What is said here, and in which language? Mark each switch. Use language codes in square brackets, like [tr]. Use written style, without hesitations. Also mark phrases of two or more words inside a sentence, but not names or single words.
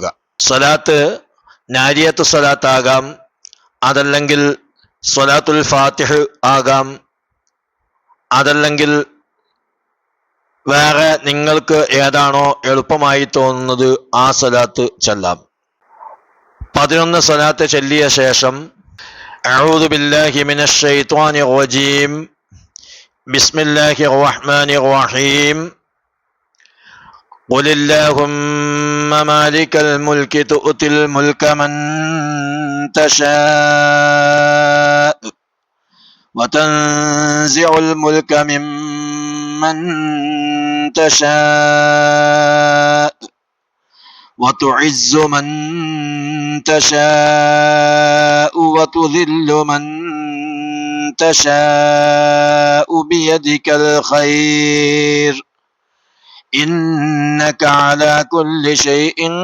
[ml] സ്വലാത്ത് നാരിയത്ത് സ്വലാത്ത് ആകാം, അതല്ലെങ്കിൽ സ്വലാത്തുൽ ഫാത്തിഹ് ആകാം, അതല്ലെങ്കിൽ വേറെ നിങ്ങൾക്ക് ഏതാണോ എളുപ്പമായി തോന്നുന്നത് ആ സ്വലാത്ത് ചൊല്ലാം. 11 സ്വലാത്ത് ചൊല്ലിയ ശേഷം [ar] أعوذ بالله من الشيطان الرجيم بسم الله الرحمن الرحيم قل اللهم مالك الملك تؤتي الملك من تشاء وتنزع الملك ممن تشاء وتعز من تشاء وتذل من تشاء بيدك الخير إنك على كل شيء